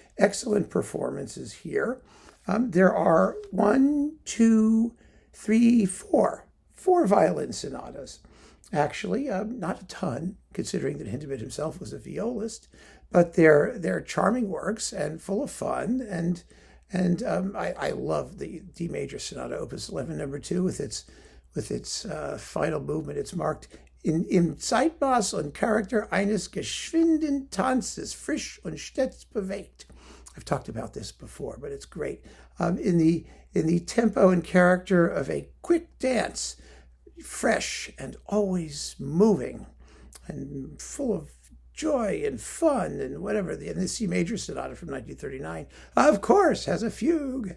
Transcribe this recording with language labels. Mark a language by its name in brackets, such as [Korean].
[English] Excellent performances here. There are 4 violin sonatas. Actually, not a ton, considering that Hindemith himself was a violist, but they're charming works and full of fun. And I love the D major Sonata Opus 11 number 2 with its final movement. It's marked [German] im Zeitmaß und Charakter eines geschwinden Tanzes, frisch und stets bewegt. [English] I've talked about this before, but it's great. In the tempo and character of a quick dance, fresh and always moving and full of joy and fun and whatever. And the C major sonata from 1939, of course, has a fugue.